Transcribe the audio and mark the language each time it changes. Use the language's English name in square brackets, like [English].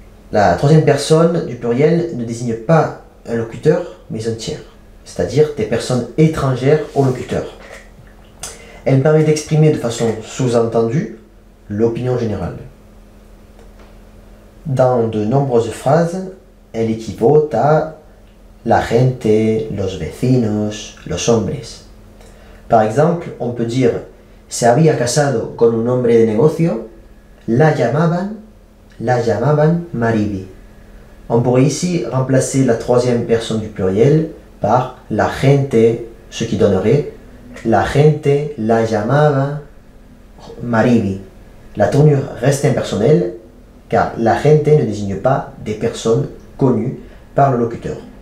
[French] La troisième personne du pluriel ne désigne pas un locuteur, mais un tiers, c'est-à-dire des personnes étrangères au locuteur. Elle permet d'exprimer de façon sous-entendue l'opinion générale. Dans de nombreuses phrases, elle équivaut à [Spanish] la gente, los vecinos, los hombres. [French] Par exemple, on peut dire [Spanish] se había casado con un hombre de negocio, la llamaban Mariby. [French] On pourrait ici remplacer la troisième personne du pluriel par la gente, ce qui donnerait [Spanish] la gente la llamaba Mariby. [French] La tournure reste impersonnelle car la gente ne désigne pas des personnes connues par le locuteur.